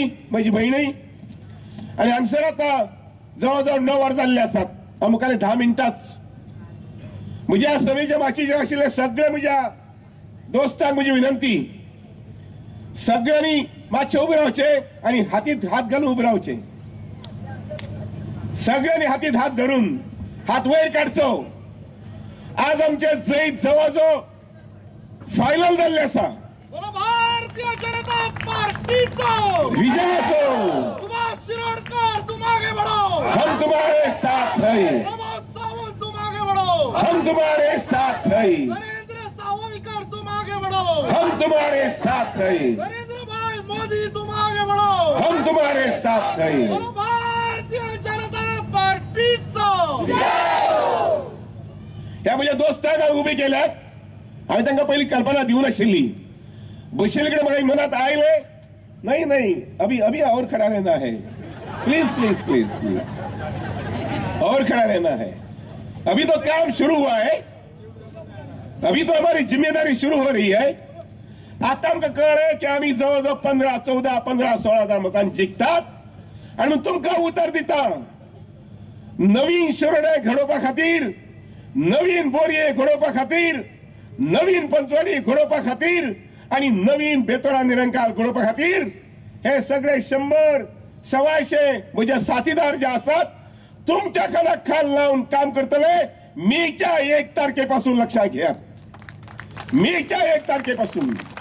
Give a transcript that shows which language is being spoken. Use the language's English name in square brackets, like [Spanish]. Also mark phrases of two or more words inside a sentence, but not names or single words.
[Konkani] माझी बहिणी आणि हांगसर आता जवळजवळ 9 वर जाल्ले आसात अमुकाले 10 मिनटांच म्हज्या सभेच्या माचीचेर आशिल्ले सगळे म्हज्या दोस्तांक म्हजी विनंती सगळ्यांनी मातशे उबे रावचे आणि हातीत हात घालून उबे रावचे सगळ्यांनी हातीत हात धरून हात वयर काढचो आज आमचे जैत जवळजवळ फायनल जाल्ले आसा भारतीय जनता पार्टीचो विजय असो [Hindi] सुभाष शिरोडकर तुम आगे बढ़ो हम तुम्हारे साथ हैं प्रमोद सावंत तुम आगे बढ़ो हम तुम्हारे साथ हैं नरेंद्र सावयकर तुम आगे बढ़ो हम तुम्हारे साथ हैं नरेंद्र भाई मोदी तुम आगे बढ़ो हम तुम्हारे साथ हैं [Konkani] बोलो भारतीय जनता पार्टीचो ह्या म्हज्या दोस्तांक हांवें उबे केल्यात हांवें तांकां पयलीं कल्पना दिवनाशिल्ली बशिल्ले कडेन म्हाका मनात आयले [Hindi] नहीं नहीं अभी अभी और खड़ा रहना है [Konkani] प्लीज [Hindi] प्लीज प्लीज प्लीज और खड़ा रहना है अभी तो काम शुरू हुआ है अभी तो हमारी जिम्मेदारी शुरू हो रही है [Konkani] आता आमकां कळ्ळें की आमी जवळजवळ 15, 14, 15, 16 मतांनी जिखतात आनी तुमकां उतर दिता नवीन शिरोडे घडोवपा खातीर नवीन बोरये घडोवपा खातीर नवीन पंचवाडी घडोवपा खातीर आणि नवीन बेतोडा निरंकाल घडोवपा खातीर हे सगळे 100, 125 म्हजे साथीदार जे आसात तुमच्या खानाक खाल लावून काम करतले मेच्या 1 तारखेपासून लक्षात घ्या मेच्या 1 तारखेपासून